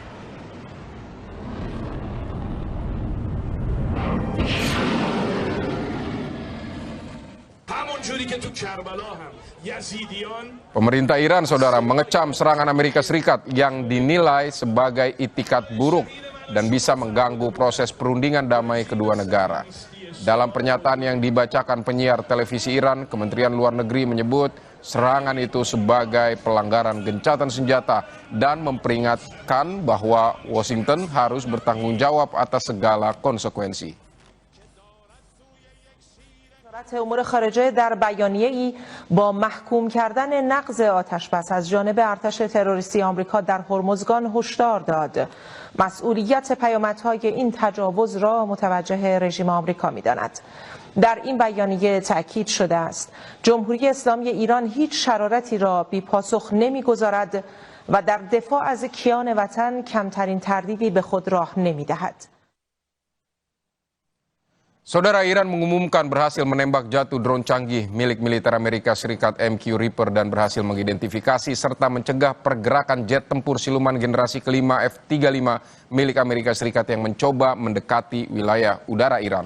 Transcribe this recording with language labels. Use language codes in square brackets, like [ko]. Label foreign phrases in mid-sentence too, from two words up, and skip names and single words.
[id] Pemerintah Iran, Saudara, mengecam serangan Amerika Serikat yang dinilai sebagai itikat buruk dan bisa mengganggu proses perundingan damai kedua negara. Dalam pernyataan yang dibacakan penyiar televisi Iran, Kementerian Luar Negeri menyebut serangan itu sebagai pelanggaran gencatan senjata dan memperingatkan bahwa Washington harus bertanggung jawab atas segala konsekuensi. [fa] وزارت امور خارجه در بیانیه‌ای با محکوم کردن نقض آتشبس از جانب ارتش تروریستی آمریکا در هرمزگان هشدار داد. مسئولیت پیامدهای این تجاوز را متوجه رژیم آمریکا می‌داند. در این بیانیه تأکید شده است جمهوری اسلامی ایران هیچ شرارتی را بی پاسخ نمی‌گذارد و در دفاع از کیان وطن کمترین تردیدی به خود راه نمی‌دهد. [id] Saudara, Iran mengumumkan berhasil menembak jatuh drone canggih milik militer Amerika Serikat MQ Reaper dan berhasil mengidentifikasi serta mencegah pergerakan jet tempur siluman generasi kelima F-35 milik Amerika Serikat yang mencoba mendekati wilayah udara Iran.